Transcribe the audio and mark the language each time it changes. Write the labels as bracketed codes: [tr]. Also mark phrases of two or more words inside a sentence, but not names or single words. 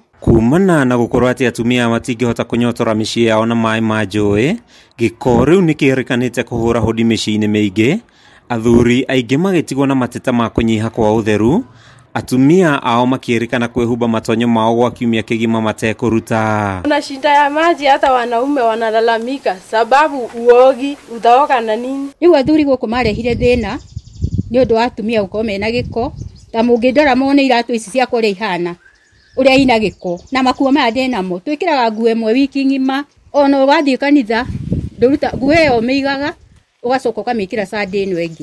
[ki] Kumana na gũkorwo atĩ atumia matingĩhota kũnyotora mĩciĩ yao na maĩ ma njũĩ, gĩko rĩu nĩkĩrĩkanĩte kũhũra hodi mĩciĩ-inĩ mĩingĩ, athuri aingĩ magĩtigwo na mateta ma kũnyiha kwa ũtheru, atumia ao makĩrĩkana kwĩhumba matonyo mao gwa kiumia kĩgima matekũruta. [sw] Kuna shida ya maji, hata wanaume wanalalamika sababu uogi utaoga na nini. [ki] Rĩu athuri gũkũ marehire thĩna nĩ ũndũ wa atumia gũkorwo mena gĩko, ta mũngĩndora mone iratũ ici cia kũrĩa ihana ũrĩa ina gĩko, na makuo maya ndĩnamo. Twĩkĩraga nguo ĩmwe wiki ng'ima, ona wathiĩ kanitha ndũruta nguo ĩyo ũmĩigaga ũgacoka ũkamĩkĩra Sunday ĩno ĩngĩ.